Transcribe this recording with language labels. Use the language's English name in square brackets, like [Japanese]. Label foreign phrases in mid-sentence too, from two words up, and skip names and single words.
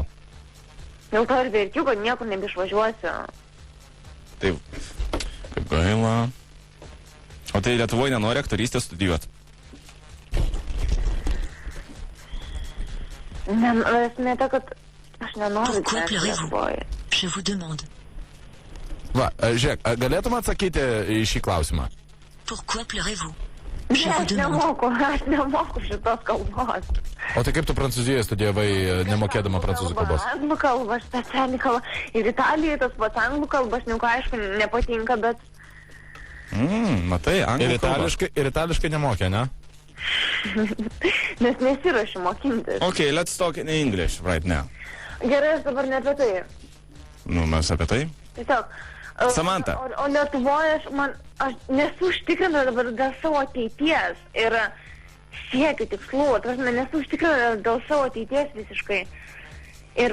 [Lithuanian] Dėl to ir verkiu, kad niekur nebeišvažiuosiu. Taip, kaip gaila. O tai Lietuvoje nenori aktorystę studijuoti? Esmė ta, kad aš nenoriu [French] Pourquoi [Lithuanian] gyventi [French] pleurez-vous? [Lithuanian] Lietuvoje. [French] Je vous demande. [Lithuanian] Va, žiūrėk, galėtum atsakyti į šį klausimą? [French] Pourquoi pleurez-vous? [Lithuanian] Ne, [French] Je vous [Lithuanian] aš [French] demande. [Lithuanian] nemoku šitos kalbos. O tai kaip tu Prancūzijoje studijavai, nemokėdama prancūzų kalbos? Anglų kalba, specialiai kalba. Ir Italijoje tas pats anglų kalbas, aišku, nepatinka, bet... Matai, anglų kalba. Ir itališkai nemokė, ne? Nes nesiruošiu mokintis. [English] Okay, let's talk in English right now. [Lithuanian] Gerai, aš dabar ne apie tai. Mes apie tai? Tiesiog... Samanta. O Lietuvoje aš nesu užtikrinta dabar dėl savo ateities ir siekiu tikslų. Nesu užtikrinta dėl savo ateities visiškai. Ir